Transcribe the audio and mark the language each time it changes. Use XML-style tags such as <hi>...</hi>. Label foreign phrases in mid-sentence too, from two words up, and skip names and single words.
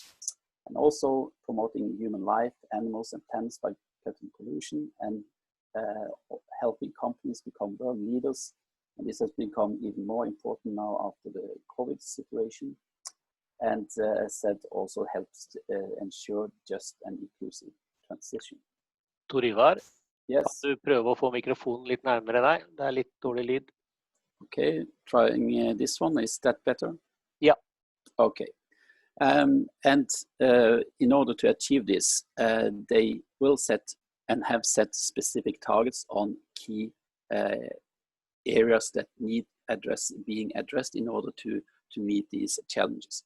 <en>And also promoting human life, animals and plants by cutting pollution, and helping companies become world leaders. And this has become even more important now after the COVID situation. And as said, also helps ensure just and inclusive transition. Tor Ivar, yes.</en> <no>Kan du prøve å få mikrofonen litt nærmere deg? Det er litt dårlig lyd.</no> <en>Okay, trying this one. Is that better? Yeah. Okay. And in order to achieve this, they will set and have set specific targets on key areas that need being addressed in order to meet these challenges.</en>